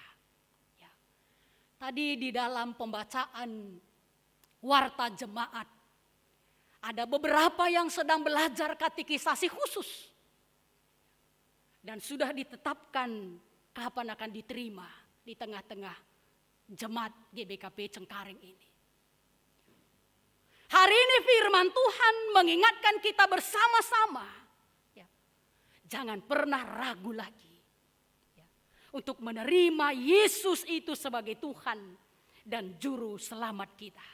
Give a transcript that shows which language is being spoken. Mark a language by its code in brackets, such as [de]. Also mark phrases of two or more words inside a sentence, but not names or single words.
[id] Ya. Tadi di dalam pembacaan warta jemaat, ada beberapa yang sedang belajar katekisasi khusus. Dan sudah ditetapkan kapan akan diterima di tengah-tengah jemaat GBKP Cengkareng ini. Hari ini firman Tuhan mengingatkan kita bersama-sama, ya, jangan pernah ragu lagi, ya, untuk menerima Yesus itu sebagai Tuhan dan Juru Selamat kita.